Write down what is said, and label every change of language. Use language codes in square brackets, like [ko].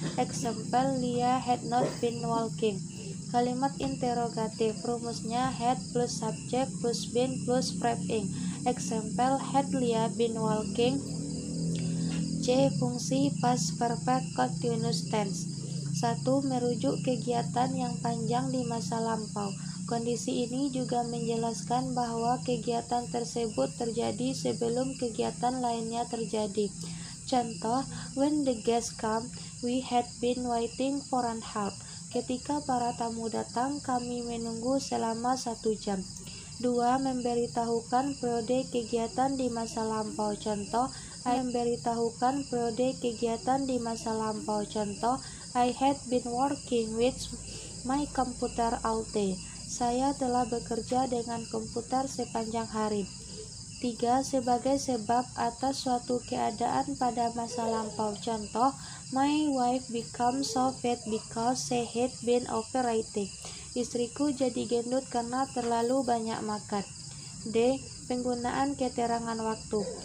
[en] Example, Lia had not been walking. [id] Kalimat interrogatif rumusnya [en] had plus subject plus been plus verb ing. Example, had Lia been walking? C. [id] Fungsi past perfect continuous tense. 1. Merujuk kegiatan yang panjang di masa lampau. Kondisi ini juga menjelaskan bahwa kegiatan tersebut terjadi sebelum kegiatan lainnya terjadi. Contoh, [en] when the guests come, we had been waiting for an hour. [id] Ketika para tamu datang, kami menunggu selama 1 jam. 2. Memberitahukan periode kegiatan di masa lampau. Contoh, I memberitahukan periode kegiatan di masa lampau. Contoh, [en] I had been working with my computer all day. [id] Saya telah bekerja dengan komputer sepanjang hari. 3. Sebagai sebab atas suatu keadaan pada masa lampau. Contoh, [en] my wife became so fat because she had been overeating. [id] Istriku jadi gendut karena terlalu banyak makan. D. Penggunaan keterangan waktu.